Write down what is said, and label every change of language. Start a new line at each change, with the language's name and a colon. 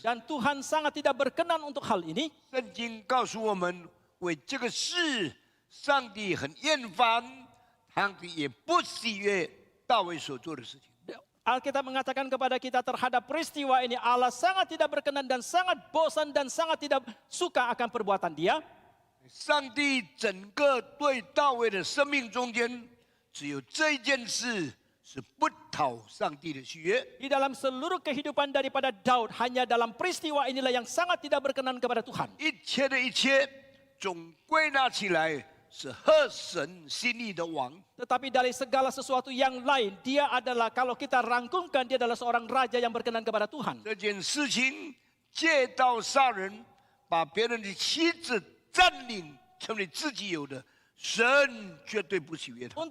Indonesian: Dan Tuhan sangat tidak berkenan untuk hal ini.
Chinese: 圣经告诉我们，为这个事，上帝很厌烦，上帝也不喜悦大卫所做的事情。
Indonesian: Alkitab mengatakan kepada kita terhadap peristiwa ini Allah sangat tidak berkenan dan sangat bosan dan sangat tidak suka akan perbuatan dia.
Chinese: 上帝整个对大卫的生命中间，只有这一件事是不讨上帝的喜悦。
Indonesian: Di dalam seluruh kehidupan daripada Daud, hanya dalam peristiwa inilah yang sangat tidak berkenan kepada Tuhan.
Chinese: 一切的一切，总归纳起来是合神心意的王。
Indonesian: Tetapi dari segala sesuatu yang lain, dia adalah, kalau kita rangkumkan, dia adalah seorang raja yang berkenan kepada Tuhan.
Chinese: 这件事情借刀杀人，把别人的妻子占领成为自己有的，神绝对不喜悦他。